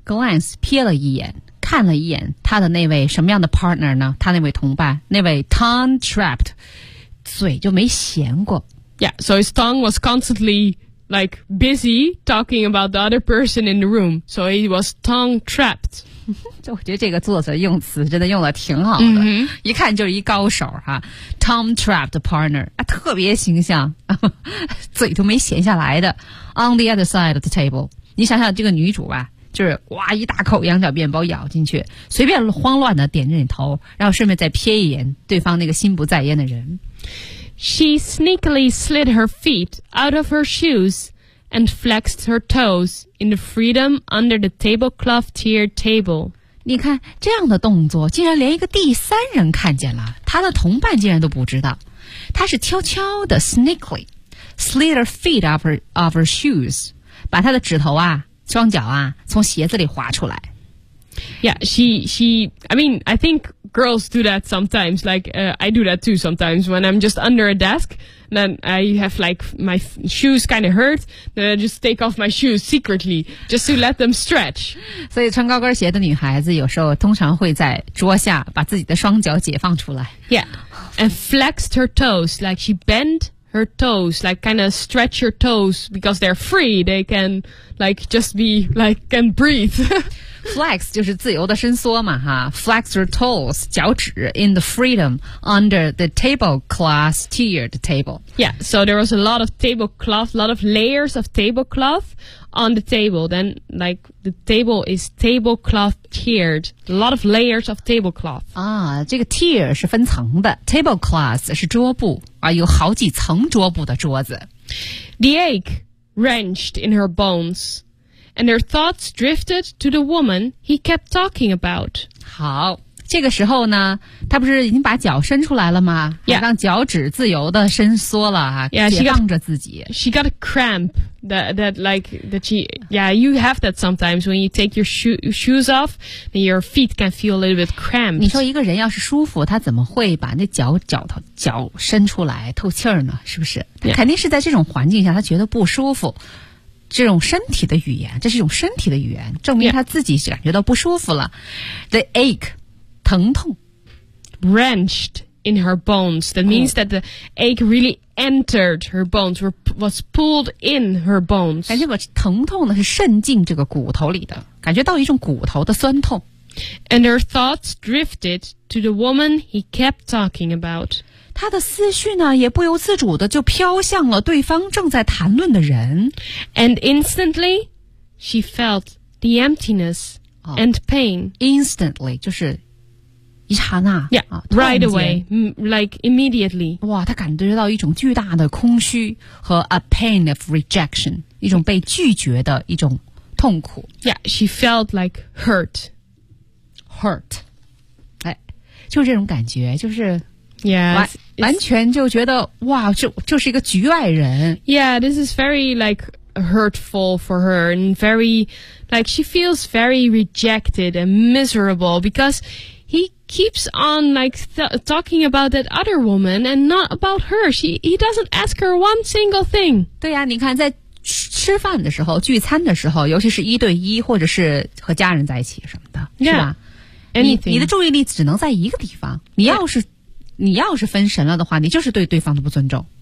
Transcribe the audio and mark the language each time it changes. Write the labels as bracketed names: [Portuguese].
[Chinese] Glance, 瞥了一眼，看了一眼他的那位什么样的 partner 呢？他那位同伴，那位 tongue-trapped, 嘴就没闲过。 [English] Yeah, so his tongue was constantly, like, busy talking about the other person in the room, so he was tongue-trapped. [Chinese] 就我觉得这个作者用词真的用的挺好的、 mm-hmm. 一看就是一高手哈 Tom Trapped Partner、啊、特别形象嘴都没闲下来的 [English] On the other side of the table [Chinese] 你想想这个女主吧就是哇一大口羊角面包咬进去随便慌乱的点着你头然后顺便再瞥一眼对方那个心不在焉的人 [English] She sneakily slid her feet out of her shoesAnd flexed her toes in the freedom under the tablecloth tiered table. [Chinese] 你看这样的动作竟然连一个第三人看见了他的同伴竟然都不知道。他是悄悄的 [English] sneakily, slid her feet off her shoes, [Chinese] 把他的指头啊双脚啊从鞋子里滑出来。 [English] Yeah, I think girls do that sometimes, like, I do that too sometimes when I'm just under a desk, then I have like my shoes kind of hurt, then I just take off my shoes secretly, just to let them stretch. [Chinese] 所以穿高跟鞋的女孩子有时候通常会在桌下把自己的双脚解放出来。 [English] Yeah, and flexed her toes, like she bent her toes, like kind of stretch her toes because they're free, they can like just be like can breathe. Flex [Chinese] 就是自由的伸缩嘛哈 [English] ，flex your toes [Chinese] 脚趾 [English] in the freedom under the tablecloth tiered table. Yeah, so there was a lot of tablecloth, a lot of layers of tablecloth on the table. Then like the table is tablecloth tiered, a lot of layers of tablecloth. [Chinese] 啊，这个 tier 是分层的 ，tablecloth 是桌布啊，有好几层桌布的桌子。 [English] The ache wrenched in her bones. And her thoughts drifted to the woman he kept talking about. [Chinese] 好，这个时候呢，他不是已经把脚伸出来了吗？ [English] Yeah. [Chinese] 让脚趾自由的伸缩了啊， [English] yeah, [Chinese] 解放着自己。 [English] She got a cramp yeah, you have that sometimes when you take your shoes off, and your feet can feel a little bit cramped. [Chinese] 你说一个人要是舒服，他怎么会把那脚伸出来透气儿呢？是不是？他肯定是在这种环境下，他觉得不舒服。这种身体的语言，这是一种身体的语言，证明他自己感觉到不舒服了。 [English] Yeah. The ache, [Chinese] 疼痛 [English] wrenched in her bones. That means that the ache really entered her bones, was pulled in her bones. [Chinese] 感觉疼痛呢是渗进这个骨头里的，感觉到一种骨头的酸痛。 [English] And her thoughts drifted to the woman he kept talking about. [Chinese] 他的思绪呢也不由自主的就飘向了对方正在谈论的人。 [English] And instantly, she felt the emptiness and pain. [Chinese] Instantly, 就是一刹那。 [English] Yeah, right away, like immediately. [Chinese] 哇，他感觉到一种巨大的空虚和 [English] a pain of rejection, [Chinese] 一种被拒绝的一种痛苦。 [English] Yeah, she felt like hurt. [Chinese] Hurt, 哎，就这种感觉，就是 [English] yeah, [Chinese] 完全就觉得哇，就是一个局外人。 [English] Yeah, this is very like hurtful for her, and very like she feels very rejected and miserable because he keeps on like talking about that other woman and not about her. He doesn't ask her one single thing. [Chinese] 对呀、啊，你看在。吃饭的时候聚餐的时候尤其是一对一或者是和家人在一起什么的 [English] yeah, [Chinese] 是吧 你的注意力只能在一个地方你要是、yeah. 你要是分神了的话你就是对对方的不尊重